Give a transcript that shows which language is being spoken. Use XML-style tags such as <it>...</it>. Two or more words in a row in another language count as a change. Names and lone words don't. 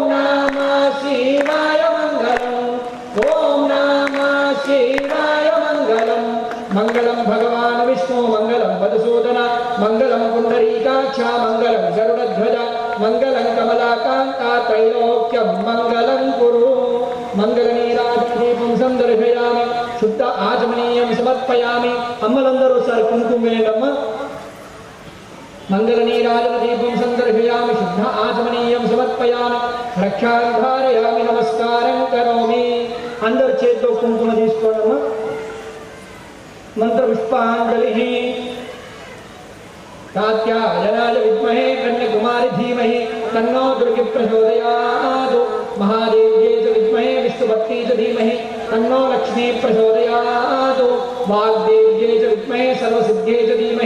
<sa>నమ శివాయ మంగళం ఓం నమ శివాయ మంగళం మంగళం భగవాన్ విష్ణు మంగళం మధుసూదన మంగళం పుండరీకాక్ష మంగళం గరుడధ్వజ మంగళం కమలాకాంతా త్రైలోక్యం మంగళం కురు మంగళనీరాజదీపం సందర్శయామి శుద్ధ ఆచమనీయం సమర్పయామి</sa> <te>అమ్మలందరూ ఒకసారి కుంకుమ వేయండమ్మ</te> <sa>మంగళనీరాజదీపం సందర్శయామి శుద్ధ ఆచమనీయం సమర్పయామి రక్షాం ధారయామి నమస్కారం కరోమి</sa> <te>అందరు చేతితో కుంకుమ తీసుకోండమ్మా</te> <sa>మంత్ర పుష్పాంజలి कात्यायनाय विद्महे कन्याकुमारी धीमहि तन्नो दुर्गे प्रचोदयात् महादेव्यै च विद्महे सुभक्ति च धीमहि तन्नो लक्ष्मी प्रचोदयात् वाग्देव्यै च विद्महे सर्वसिद्ध्यै च धीमहि</sa>